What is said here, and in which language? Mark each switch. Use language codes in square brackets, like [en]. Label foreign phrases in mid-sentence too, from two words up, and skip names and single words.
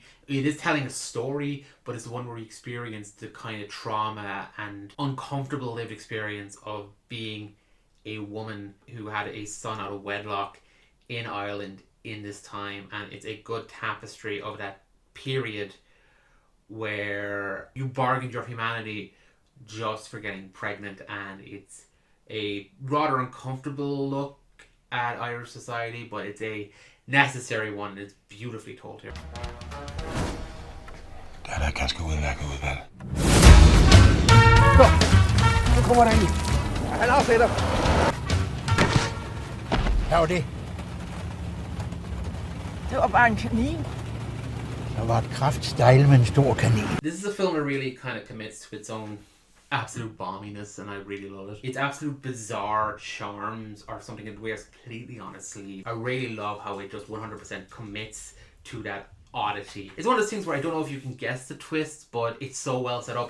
[en] It is telling a story, but it's the one where you experience the kind of trauma and uncomfortable lived experience of being a woman who had a son out of wedlock in Ireland in this time, and it's a good tapestry of that period where you bargained your humanity just for getting pregnant, and it's a rather uncomfortable look at Irish society, but it's a necessary one. It's beautifully told here. Dad, I can't [da] gå ud med. Nu kommer der en. Han afsætter. Hvad var det? Det var bare en kanin. Der var et kraftstejl med en stor kanin. [en] This is a film that really kind of commits to its own absolute bomminess, and I really love it. Its absolute bizarre charms are something it wears completely on its sleeve. I really love how it just 100% commits to that oddity. It's one of those things where I don't know if you can guess the twist, but it's so well set up.